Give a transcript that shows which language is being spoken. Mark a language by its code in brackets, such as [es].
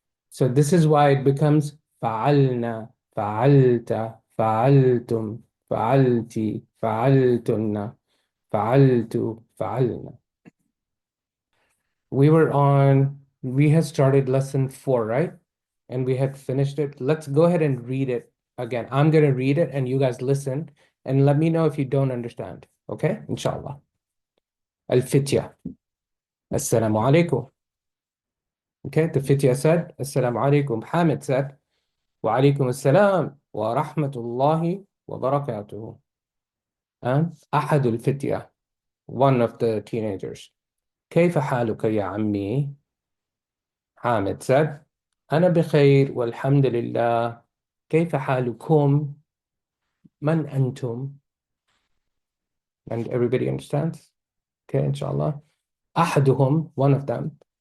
[en] So this is why it becomes [ar] فعلنا, فعلت, فعلتم, فعلتي, فعلتن, فعلت, فعلنا. [en] We had started lesson 4, right? And we had finished it. Let's go ahead and read it again. I'm going to read it and you guys listen and let me know if you don't understand. Okay? Inshallah. Al-Fitya. Assalamu alaikum. Okay, the Fitya said, Assalamu alaikum. Hamid said, Wa alaikum assalam wa rahmatullahi wa barakatuhu. And Ahadul Fitya, one of the teenagers. [ar] كيف حالك يا عمي? [en] Hamid said, [ar] أنا بخير والحمد لله. كيف حالكم? من أنتم? [en] And everybody understands? Okay, inshallah. أحدهم, one of them.